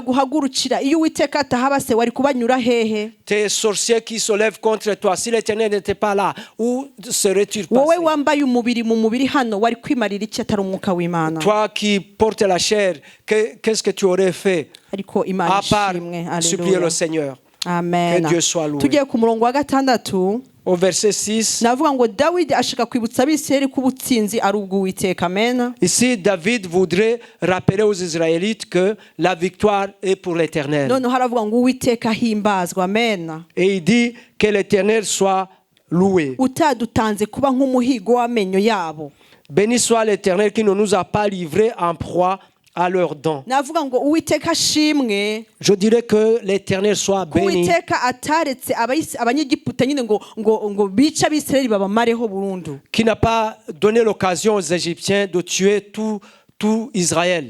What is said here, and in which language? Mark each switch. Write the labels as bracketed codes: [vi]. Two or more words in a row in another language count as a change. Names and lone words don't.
[fr] Tes sorciers qui se lèvent contre toi, si l'Éternel n'était pas là, où serais-tu passé? Toi qui portes la chair, qu'est-ce que tu aurais fait à part supplier le Seigneur? Amen. Que Dieu soit loué. [rw] Tugiye ku murongo wa gatandatu [fr] au verset 6, [rw] navuga ngo Dawidi ashaka kwibutsa abisirayeli ko ubutsinzi ari ubw'Uwiteka. Amen. [fr] Ici David voudrait rappeler aux Israélites que la victoire est pour l'Éternel. [rw] None haravuga ngo Uwiteka himbazwa. Amen. [fr] Et il dit que l'Éternel soit loué. [rw] Utadutanze kuba nk'umuhigo w'amenyo yabo. [fr] Béni soit l'Éternel qui ne nous a pas livrés en proie à leurs dons. Je dirais que l'Éternel soit béni. Qui n'a pas donné l'occasion aux Égyptiens de tuer tout Israël.